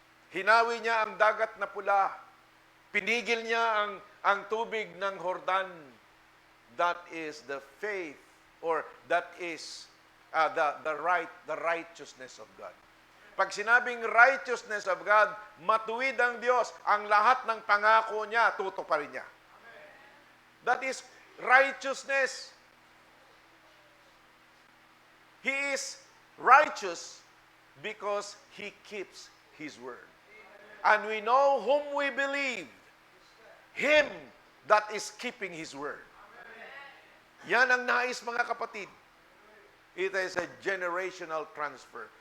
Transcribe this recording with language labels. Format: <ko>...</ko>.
<tl>Hinawi niya ang dagat na pula. Pinigil niya ang tubig ng Jordan.</tl> <en>That is the faith, or that is the righteousness of God.</en> <tl>Pag sinabing</tl> <en>righteousness of God,</en> <tl>matuwid ang Diyos. Ang lahat ng pangako niya, tutuparin niya.</tl> <en>That is righteousness. He is righteous because He keeps His word. And we know whom we believe. Him that is keeping His word.</en> <tl>Yan ang nais, mga kapatid.</tl> <en>It is a generational transfer.</en>